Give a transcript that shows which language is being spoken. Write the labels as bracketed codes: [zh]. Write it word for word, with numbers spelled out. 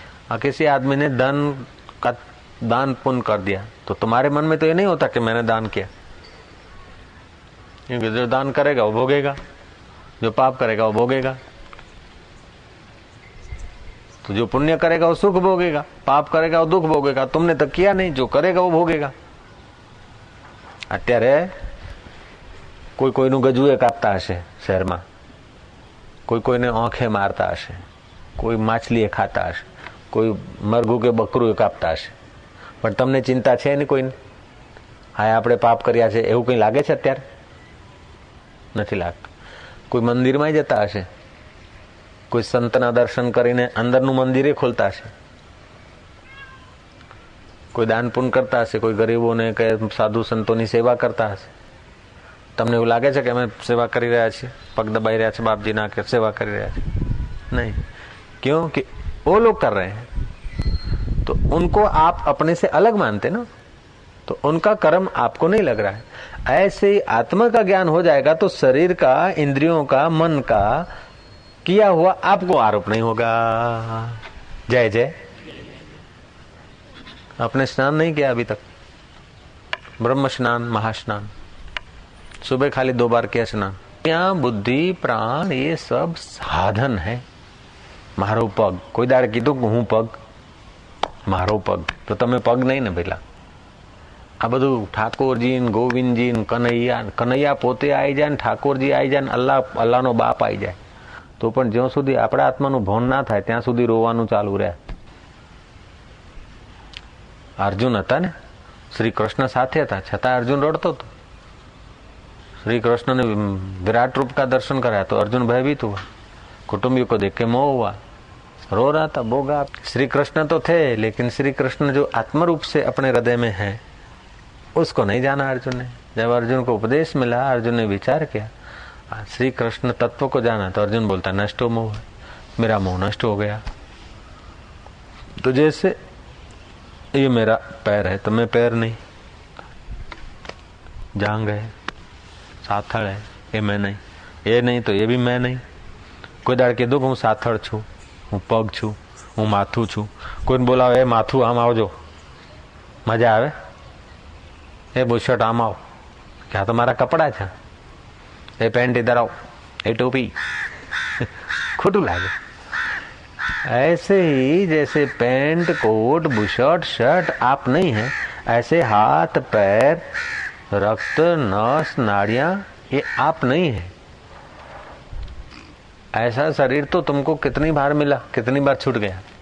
[hi] आ, किसी आदमी ने दान का दान पुण्य कर दिया तो तुम्हारे मन में तो ये नहीं होता कि मैंने दान किया, क्योंकि जो दान करेगा वो भोगेगा, जो पाप करेगा वो भोगेगा। तो जो पुण्य करेगा वो सुख भोगेगा, पाप करेगा वो दुख भोगेगा। तुमने तो किया नहीं, जो करेगा वो भोगेगा। [gu] અત્યારે કોઈ કોઈનું ગજુએ કાપતા હશે શહેરમાં, કોઈ કોઈને આંખે મારતા હશે, કોઈ માછલીએ ખાતા હશે, કોઈ મરઘું કે બકરું કાપતા હશે, પણ તમને ચિંતા છે નહીં કોઈને હા આપણે પાપ કર્યા છે એવું કંઈ લાગે છે? અત્યારે નથી લાગતું. કોઈ મંદિરમાં જતા હશે, કોઈ સંતના દર્શન કરીને અંદરનું મંદિરે ખોલતા હશે, કોઈ દાન પુણ્ય કરતા હશે, કોઈ ગરીબોને કે સાધુ સંતોની સેવા કરતા હશે. તમને એવું લાગે છે કે અમે સેવા કરી રહ્યા છીએ, પગ દબાઈ રહ્યા છે બાપજીના કે સેવા કરી રહ્યા છે? નહીં. [hi] क्यों कि वो लोग कर रहे हैं तो उनको आप अपने से अलग मानते ना, तो उनका कर्म आपको नहीं लग रहा है. ऐसे ही आत्मा का ज्ञान हो जाएगा तो शरीर का, इंद्रियों का, मन का किया हुआ आपको आरोप नहीं होगा. जय जय. आपने स्नान नहीं किया अभी तक, ब्रह्म स्नान, महास्नान, सुबह खाली दो बार किया स्नान. यहाँ बुद्धि प्राण ये सब साधन है. [gu] મારો પગ કોઈ દાડે કીધું કે હું પગ, મારો પગ? તો તમે પગ નહીં ને પેલા. આ બધું ઠાકોરજી ને ગોવિંદજી ને કનૈયા, કનૈયા પોતે આવી જાય ને ઠાકોરજી આવી જાય ને અલ્લાહ, અલ્લાહનો બાપ આવી જાય તો પણ જ્યાં સુધી આપણા આત્માનું ભાન ના થાય ત્યાં સુધી રોવાનું ચાલુ રહે. અર્જુન હતા ને, શ્રી કૃષ્ણ સાથે હતા છતાં અર્જુન રડતો હતો. શ્રી કૃષ્ણને વિરાટ રૂપ કા દર્શન કર્યા [hi] तो अर्जुन भयभीत हुआ, कुटुंबियों को देख के मोह हुआ, रो रहा था, बोगा. श्री कृष्ण तो थे लेकिन श्री कृष्ण जो आत्म रूप से अपने हृदय में है उसको नहीं जाना अर्जुन ने. जब अर्जुन को उपदेश मिला, अर्जुन ने विचार किया, श्री कृष्ण तत्व को जाना तो अर्जुन बोलता नष्ट हो मोह, मेरा मोह नष्ट हो गया. तो जैसे ये मेरा पैर है तो मैं पैर नहीं, जांग है, साथड़ है, ये मैं नहीं, ये नहीं तो ये भी मैं नहीं. કોઈ દાડ કીધું કે હું સાથળ છું, હું પગ છું, હું માથું છું? કોઈને બોલાવે એ માથું આમ આવજો, મજા આવે, એ બુશર્ટ આમ આવ, કે આ તો મારા કપડાં છે, એ પેન્ટ ઇધર આવ, એ ટોપી, ખોટું લાગે. ऐसे ही जैसे पेंट कोट बुशर्ट शर्ट आप नहीं है, ऐसे हाथ पैर रक्त नस नाड़ियाँ ये आप नहीं है. ऐसा शरीर तो तुमको कितनी बार मिला, कितनी बार छूट गया.